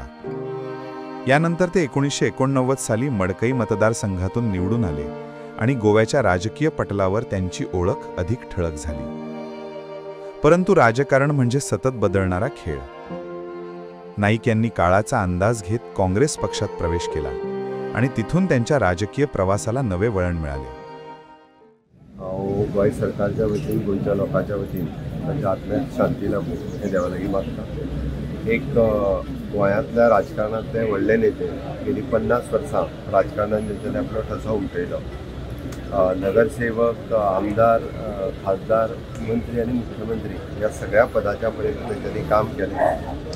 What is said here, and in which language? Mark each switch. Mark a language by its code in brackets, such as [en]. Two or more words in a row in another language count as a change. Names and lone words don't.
[mr] यानंतर ते 1989 साली मडकई मतदारसंघातून निवडून आले आणि गोव्याच्या राजकीय पटलावर त्यांची ओळख अधिक ठळक झाली। परंतु राजकारण म्हणजे सतत बदलणारा खेळ। नाईक यांनी काळाचा अंदाज घेत काँग्रेस पक्षात प्रवेश केला आणि तिथून त्यांच्या राजकीय प्रवासाला नवे वळण मिळाले। [kok] गोय सरकारच्या वतीन गोयच्या लोकांच्या वतीन तांच्या आत्म्याक शांती लाभूं हें देवा लागीं मागता। एक गोंयांतल्या राजकारणांतले व्हडले नेते गेली 50 वर्सां राजकारणांत तेंच्यांनी आपलो ठसो उमटयलो। नगरसेवक, आमदार, खासदार, मंत्री आणि मुख्यमंत्री या सगळ्या पदाच्या पर्यंत तेंच्यांनी काम केलें।